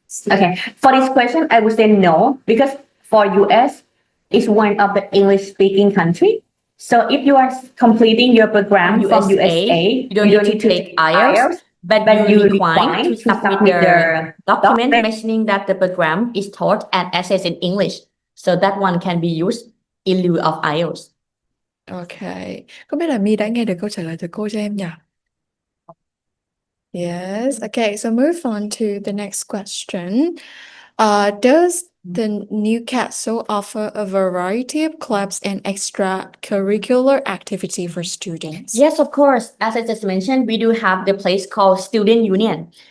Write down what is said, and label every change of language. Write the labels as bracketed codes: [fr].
[en] Okay, for this question, I would say no, because for US, it's one of the English-speaking country. So if you are completing your program from USA, you don't need to take IELTS, but you require to submit the document mentioning that the program is taught and assessed in English. So that one can be used in lieu of IELTS. [vi] Okay, không biết là My đã nghe được câu trả lời từ cô cho em nhỉ? [en] Yes. Okay, so move on to the next question. Does the Newcastle offer a variety of clubs and extracurricular activity for students? Yes, of course. As I just mentioned, we do have the place called Student Union.